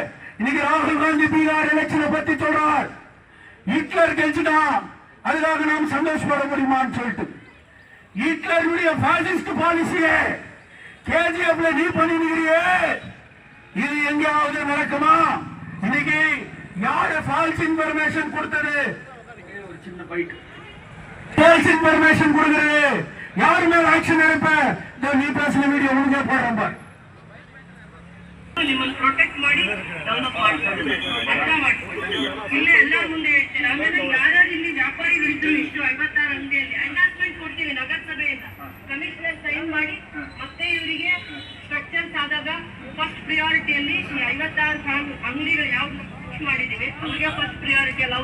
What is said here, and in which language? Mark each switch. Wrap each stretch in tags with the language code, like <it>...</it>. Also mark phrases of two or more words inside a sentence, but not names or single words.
<ta>இன்னைக்கு ராகுல் காந்தி பீகார் எலெக்ஷனை பத்தி சொல்றார். ஹிட்லர் கழிச்சுட்டான், அதுக்காக நாம் சந்தோஷப்பட முடியுமான்னு சொல்லிட்டு ஹிட்லருடைய</ta> <en>fascist policy</en> <ta>கேஜிஎஃப்ல நீ பண்ணிருக்கிறியே, இது எங்கேயாவது நடக்குமா? இன்னைக்கு யாரு</ta> <en>false information</en> <ta>கொடுத்தது? ஒரு சின்ன பைட்</ta> <en>false information</en> <ta>கொடுக்கிறது யாரு மேல ஆக்ஷன் எடுப்ப? நீ பேசின வீடியோ உனக்கே போடுறேன் பாரு.</ta> <kn>ನಿಮ್ಮನ್ನು ಪ್ರೊಟೆಕ್ಟ್ ಮಾಡಿ ಡೆವಲಪ್ ಮಾಡ್ಕೊಳ್ಳಿ, ಅರ್ಥ ಮಾಡ್ಕೊಳ್ಳಿ. ಇಲ್ಲೇ ಎಲ್ಲರ ಮುಂದೆ ಹೇಳ್ತೀನಿ. ಆಮೇಲೆ ಯಾರು ಇಲ್ಲಿ ವ್ಯಾಪಾರಿಗಳಿದ್ರು ಇಷ್ಟು 56 ಅಂಗಡಿಯಲ್ಲಿ ಅನೌನ್ಸ್ಮೆಂಟ್ ಕೊಡ್ತೀವಿ ನಗರಸಭೆಯಿಂದ.</kn> <en>commissioner sign</en> <kn>ಮಾಡಿ ಮತ್ತೆ ಇವರಿಗೆ ಸ್ಟ್ರಕ್ಚರ್ಸ್ ಆದಾಗ</kn> <en>first priority</en> <kn>ಈ 56 ಅಂಗಡಿಗಳು ಯಾವ್ದು ಮಾಡಿದೀವಿ ಅವ್ರಿಗೆ</kn> <en>first priority</en> <kn>ಅಲ್ಲ.</kn>